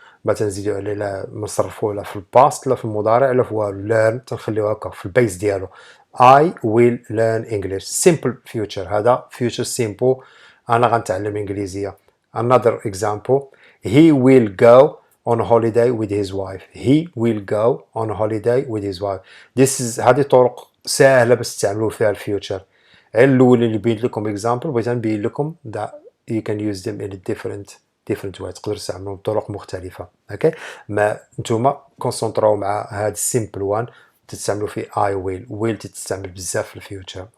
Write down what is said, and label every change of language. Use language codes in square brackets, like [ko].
[ar] ما تنزيدو عليه لا نصرفوه لا في الباست لا في المضارع لا في والو. learn تنخليوه هكا في البيس ديالو. [en] I will learn English. Simple future. [ar] هذا future simple. أنا غنتعلم إنجليزية. [en] Another example. He will go on a holiday with his wife. He will go on a holiday with his wife. This is [ar] هذه طرق سهلة بس تستعملوا فيها الفيوتشر. الأول اللي بين لكم [en] example [ar] بغيت نبين لكم [en] that you can use them in a different way. [ar] تقدر تستعملهم بطرق مختلفة. [en] Okay. [ar] ما نتوما كونسنتراو مع هاد simple one. تستعملوا في I will تستعمل بزاف في الفيوتشر.